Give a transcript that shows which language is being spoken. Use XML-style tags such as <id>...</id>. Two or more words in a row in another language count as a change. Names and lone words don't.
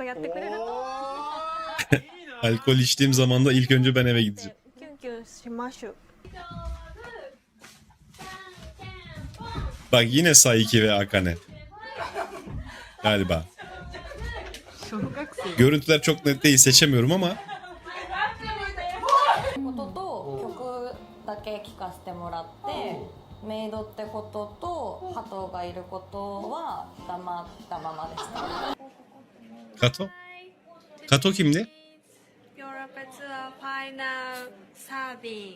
<tr>Alkol içtiğim zaman da ilk önce ben eve gideceğim.</tr> <ja>キュンキしましょう。</ja> <tr>Bak yine Saiki ve Akane. Galiba. Görüntüler çok net değil, seçemiyorum ama</tr> <ja>ことと曲だけ聴かせてもらってメイドってこととハトがいることは黙ったままでした。</ja> <tr>Kato. Kato kimdi? Europe Tour Final Serving.</tr>